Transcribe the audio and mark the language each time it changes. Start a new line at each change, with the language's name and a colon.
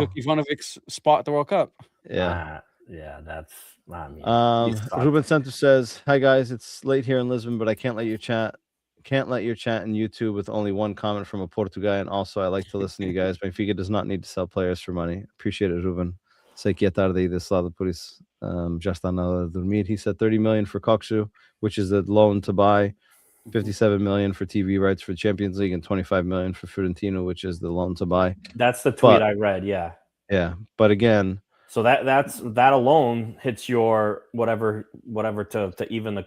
English: took Ivanovic's spot at the World Cup. Yeah. Yeah, that's. I mean, he sucked. Ruben Santos says, "Hi guys, it's late here in Lisbon, but I can't let you chat. Can't let your chat in YouTube with only one comment from a Portuguese. And also, I like to listen to you guys. Benfica does not need to sell players for money. Appreciate it, Ruben.
Portuguese: Sei que é tarde desse lado, por isso já está na hora de dormir.
English: He said 30 million for Koksu, which is the loan to buy, 57 million for TV rights for Champions League, and 25 million for Fiorentino, which is the loan to buy. That's the tweet but- I read. Yeah. Yeah, but again, So that alone hits your whatever to even the